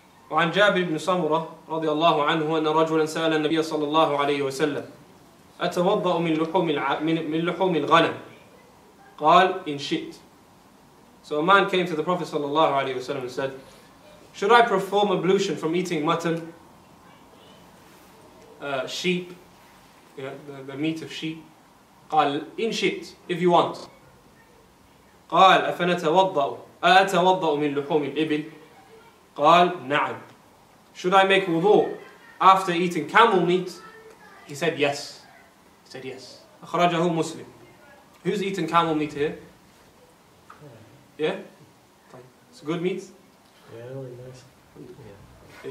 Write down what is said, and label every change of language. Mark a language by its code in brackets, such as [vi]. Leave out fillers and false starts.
[ar] وعن جابر بن سمرة رضي الله عنه أن رجلا سأل النبي صلى الله عليه وسلم أتوضأ من لحوم الغنم قال إن شئت. [en] So a man came to the Prophet صلى الله عليه وسلم and said, should I perform ablution from eating mutton, sheep, the meat of sheep? [ar] قال إن شئت, [en] if you want. [ar] قال أفنتوضأ من لحوم الإبل قال نعم. [en] Should I make wudu after eating camel meat? He said yes. He said yes. [ar] أخرجه مسلم. [en] Who's eating camel meat here? Yeah? It's good meat? Yeah, really nice.